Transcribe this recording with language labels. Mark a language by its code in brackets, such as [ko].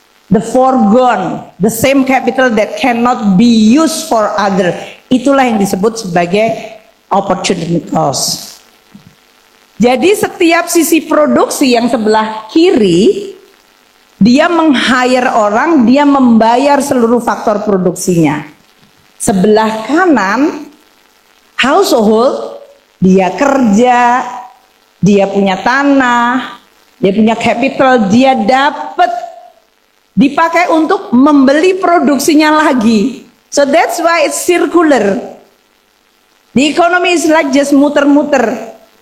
[en] The foregone, the same capital that cannot be used for other. [id] Itulah yang disebut sebagai opportunity cost. Jadi setiap sisi produksi yang sebelah kiri, dia meng-hire orang, dia membayar seluruh faktor produksinya. Sebelah kanan, household, dia kerja, dia punya tanah, dia punya capital, dia dapat dipakai untuk membeli produksinya lagi. [en] So that's why it's circular. The economy is like just [id] muter-muter.